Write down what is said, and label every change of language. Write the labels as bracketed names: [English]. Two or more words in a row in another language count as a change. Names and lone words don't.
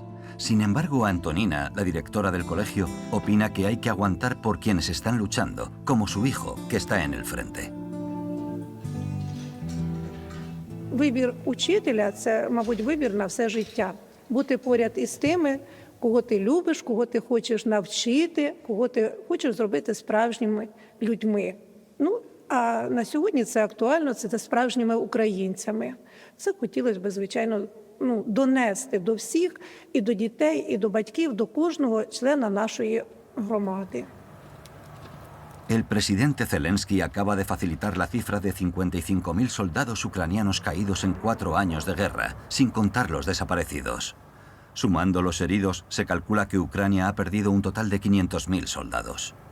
[Spanish] Sin embargo, Antonina, la directora del colegio, opina que hay que aguantar por quienes están luchando, como su hijo, que está en el frente. [Ukrainian] вибір учителя – це, мабуть, вибір на все життя. Бути поряд із тими, кого ти любиш, кого ти хочеш навчити, кого ти хочеш зробити справжніми людьми. Ну, а на сьогодні це актуально, це справжніми українцями. Це хотілося б, звичайно, донести до всіх, і до дітей, і до батьків, до кожного члена нашої громади. [Spanish] El presidente Zelensky acaba de facilitar la cifra de 55.000 soldados ucranianos caídos en 4 años de guerra, sin contar los desaparecidos. Sumando los heridos, se calcula que Ucrania ha perdido un total de 500.000 soldados.